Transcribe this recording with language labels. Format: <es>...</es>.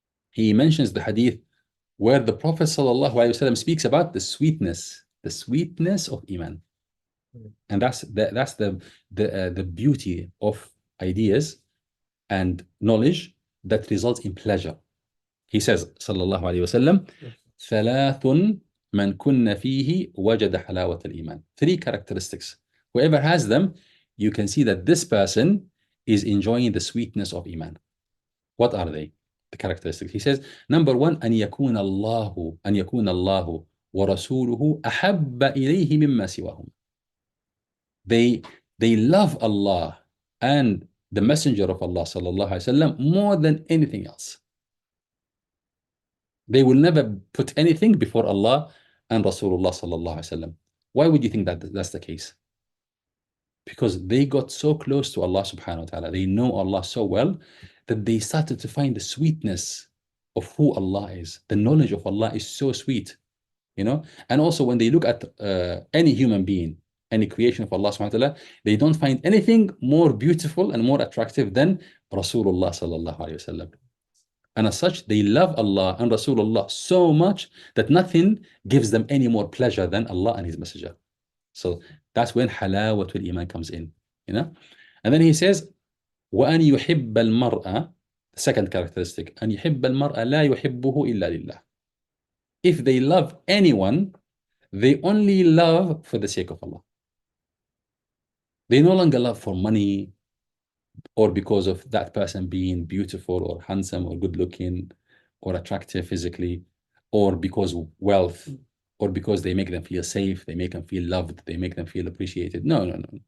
<en>He mentions the hadith where the Prophet sallallahu alaihi wasallam speaks about the sweetness of iman. And that's the beauty of ideas and knowledge that results in pleasure. He says,</en> <ar>sallallahu alaihi wasallam, ثلاث من كن فيه وجد حلاوة الإيمان.</ar> <en>3 characteristics. Whoever has them, you can see that this person is enjoying the sweetness of iman. What are they? The characteristics. He says, number 1,</en> <ar>أن يكون الله ورسوله أحب إليه مما سواهم.</ar> <en>They love Allah and the Messenger of Allah sallallahu alaihi wasallam more than anything else. They will never put anything before Allah and Rasulullah sallallahu alaihi wasallam. Why would you think that that's the case? because they got so close to Allah subhanahu wa ta'ala, they know Allah so well, that they started to find the sweetness of who Allah is. The knowledge of Allah is so sweet, you know. And also when they look at any human being, any creation of Allah subhanahu wa ta'ala, they don't find anything more beautiful and more attractive than Rasulullah sallallahu alayhi wasallam. And as such, they love Allah and Rasulullah so much that nothing gives them any more pleasure than Allah and His Messenger. So that's when halawatul iman comes in, you know. And then he says,</en> <ar>وأن يحب المرأة,</ar> <en>the second characteristic,</en> <ar>أن يحب المرأة لا يحبه إلا لله.</ar> <en>If they love anyone, they only love for the sake of Allah. They no longer love for money, or because of that person being beautiful or handsome or good looking or attractive physically, or because of wealth, or because they make them feel safe, they make them feel loved, they make them feel appreciated. No, no, no.</en>